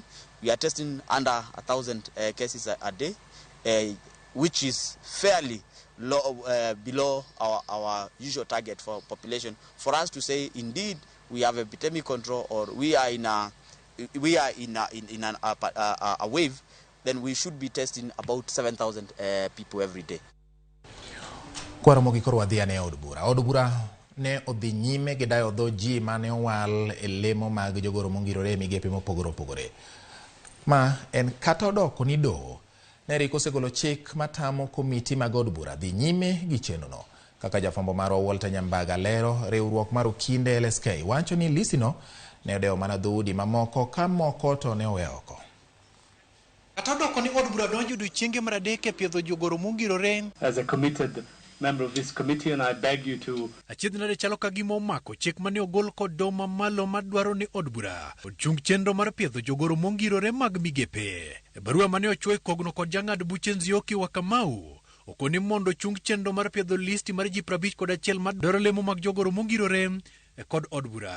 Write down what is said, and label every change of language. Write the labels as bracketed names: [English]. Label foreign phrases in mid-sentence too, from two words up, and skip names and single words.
[English] We are testing under 1,000 cases a day, which is fairly low, below our usual target for population. For us to say indeed we have epidemic control, or we are in a wave, then we should be testing about 7,000 people every day. [Luo (Kenya and Tanzania)] Kwa Ramogi koro wadhi ane od bura. Od bura ne odhi nyime gi dayo dho ji mane owal e lemo mag jogoro mongirore migepe mopogore opogore. Ma en kata odoko ni doho ne riko osegolo chik matamo komiti mag od bura dhi nyime gi chenrono. Kaka jafwambo marwa Walter Nyambaga lero, riwruok mar okinde LSK wacho ni lisino ne odewo mana dhoudi mamoko ka moko to ne owe oko. Kata odoko ni od bura donjo odiechienge mar adek e piedho jogoro mongirore. [English] As a committed member of this committee, and I beg you to... [Luo (Kenya and Tanzania)] Achiedh nade chalo ka gima omako chik mane ogol kod doho mamalo madwaro ni od bura ochung chenro mar piedho jogoro mongirore mag migepe. E barua mane ochwoyo kogno kod jang'ad buche Nzioki wa Kamau, okoni mondo chung chenro mar piedho listi mar ji 51 madwaro lemo mag jogoro mongirore kod od bura.